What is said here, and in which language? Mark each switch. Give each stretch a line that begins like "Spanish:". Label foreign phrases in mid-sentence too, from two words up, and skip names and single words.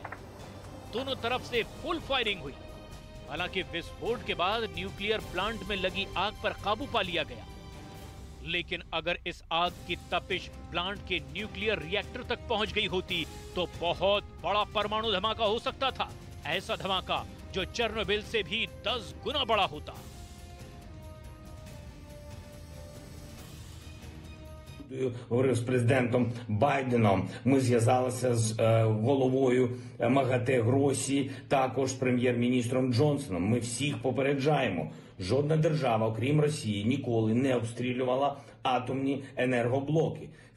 Hindi: दोनों तरफ से
English: full firing
Hindi: हुई। हालांकि विस्फोट के बाद
English: nuclear plant
Hindi: में लगी आग पर काबू पा लिया गया, लेकिन अगर इस आग की तपिश प्लांट के
English: nuclear reactor
Hindi: तक पहुंच गई होती तो बहुत बड़ा परमाणु धमाका हो सकता था। ऐसा धमाका जो चेर्नोबिल से भी 10 गुना बड़ा होता।
Ukrainian: Говорив з президентом Байденом, ми зв'язалися з головою МАГАТЕ Гросі, також прем'єр-міністром Джонсоном. Ми всіх попереджаємо, жодна держава, окрім Росії, ніколи не обстрілювала атомні енергоблоки.